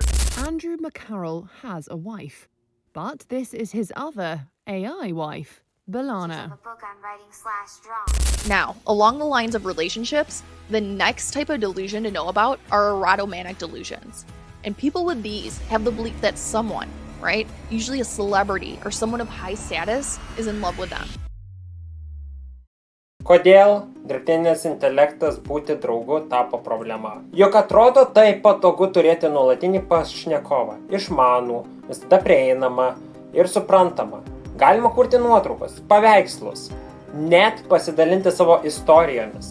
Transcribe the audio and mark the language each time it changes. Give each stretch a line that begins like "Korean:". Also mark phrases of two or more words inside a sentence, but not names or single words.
English: Andrew McCarroll has a wife, but this is his other AI wife, Balana. Now, along the lines of relationships, the next type of delusion to know about are erotomanic delusions. And people with these have the belief that someone, right, usually a celebrity or someone of high status, is in love with them.
Lithuanian: Kodėl dirbtinis intelektas būti draugu tapo problema? Juk atrodo taip patogu turėti nuolatinį pašnekovą, išmanų, visada prieinamą ir suprantamą. Galima kurti nuotraukas, paveikslus, net pasidalinti savo istorijomis.